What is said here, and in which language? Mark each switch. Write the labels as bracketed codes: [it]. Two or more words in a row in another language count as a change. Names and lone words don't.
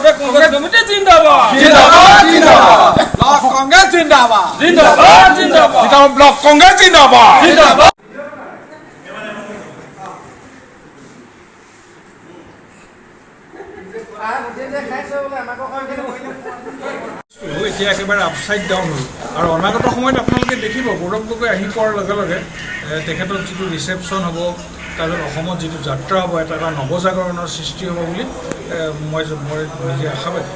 [hi] कांग्रेस कमिटी जिंदाबाद जिंदाबाद जिंदाबाद ब्लॉक कांग्रेस जिंदाबाद जिंदाबाद जिंदाबाद ब्लॉक कांग्रेस जिंदाबाद जिंदाबाद [as] এতিয়া একেবাৰে [en] upside down [as] হ'ল আৰু অনাগত সময়ত আপোনালোকে দেখিব গৌৰৱ গগৈ আহি পোৱাৰ লগে লগে তেখেতৰ যিটো ৰিচেপশ্যন হ'ব তাৰপিছত অসমত যিটো যাত্ৰা হ'ব এটা নৱজাগৰণৰ সৃষ্টি হ'ব বুলি মই নিজে আশাবাদী